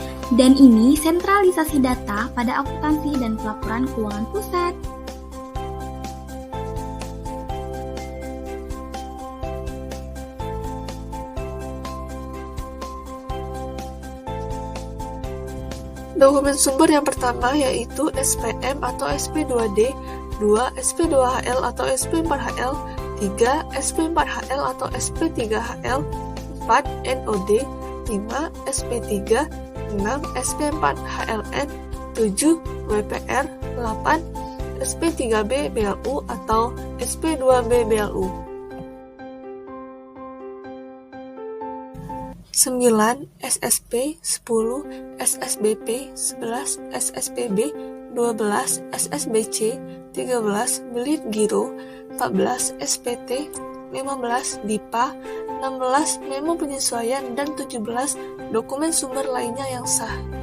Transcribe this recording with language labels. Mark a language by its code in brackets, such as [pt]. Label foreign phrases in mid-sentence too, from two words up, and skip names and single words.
[id] Dan ini sentralisasi data pada akuntansi dan pelaporan keuangan pusat. Dokumen sumber yang pertama yaitu SPM atau SP2D, 2 SP2HL atau SP4HL, 3 SP4HL atau SP3HL, 4 NOD, 5 SP3, 6 SP4HLN, 7 WPR, 8 SP3B BLU atau SP2B BLU. 9 SSP, 10 SSBP, 11 SSPB, 12 SSBC, 13 Belit Giro, 14 SPT, 15 DIPA, 16 memo penyesuaian, dan 17 dokumen sumber lainnya yang sah.